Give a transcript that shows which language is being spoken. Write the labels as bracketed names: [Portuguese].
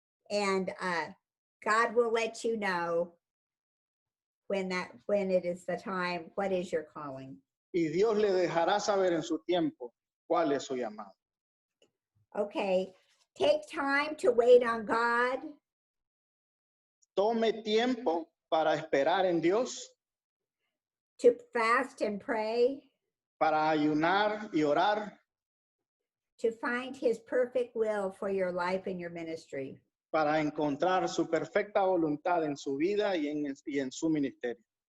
[English] And God will let you know when it is the time, what is your calling. [Spanish] Y Dios le dejará saber en su tiempo cuál es su llamado. [English] Okay, take time to wait on God. [Spanish] Tome tiempo para esperar en Dios, [English] To fast and pray, [Spanish] para ayunar y orar, [English] to find his perfect will for your life and your ministry. [Spanish] para encontrar su perfecta voluntad en su vida y en su ministerio.